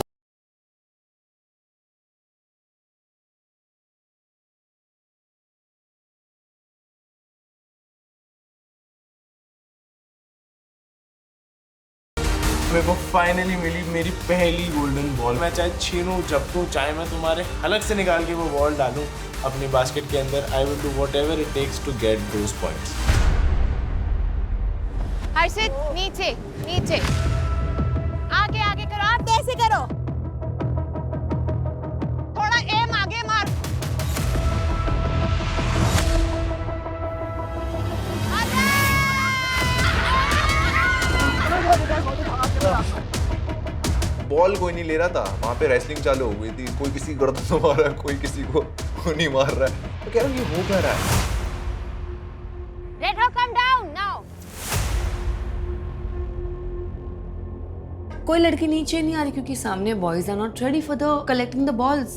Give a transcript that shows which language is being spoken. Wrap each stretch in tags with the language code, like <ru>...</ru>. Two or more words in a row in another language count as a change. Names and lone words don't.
<hi>मेरे को फाइनली मिली मेरी पहली</hi> <en>golden ball.</en> <hi>मैं चाहे छीनूं, झपटूं, चाहे मैं तुम्हारे हलक से निकाल के वो बॉल डालूं अपनी बास्केट के अंदर,</hi> <en>I will do whatever it takes to get those points.</en> <hi>हर्षित नीचे नीचे, आगे आगे करो, आप कैसे करो, थोड़ा एम आगे मार। बॉल कोई नहीं ले रहा था, वहाँ पे रेसलिंग चालू हो गई थी। कोई किसी को गर्दन मार रहा है, कोई किसी को नहीं मार रहा है। तो कह रहा हूँ ये हो क्या रहा है?</hi> <en>Let her come down now.</en> <hi>कोई लड़की नीचे नहीं आ रही क्योंकि सामने</hi> <en>boys are not ready for the collecting the balls.</en>